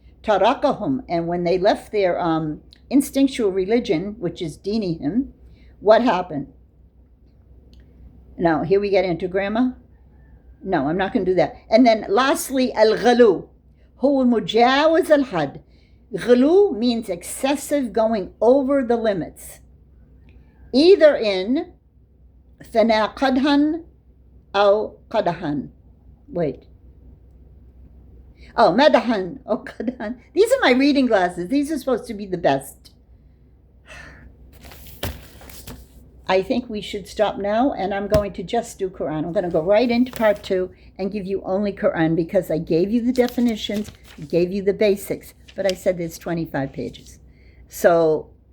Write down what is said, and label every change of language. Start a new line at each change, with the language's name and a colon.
English: Tarakahum, and when they left their instinctual religion, which is dinihim, what happened? Now, here we get into grammar. No, I'm not going to do that. And then lastly, al-ghalu.
Arabic: هو مجاوز الحد.
English: غلو means excessive, going over the limits. Either in
Arabic: ثنا قدحا أو قدحا.
English: Wait.
Arabic: Oh, مدحا أو قدحا.
English: These are my reading glasses. These are supposed to be the best. I think we should stop now, and I'm going to just do Quran. I'm going to go right into part 2 and give you only Quran because I gave you the definitions, gave you the basics, but I said there's 25 pages. So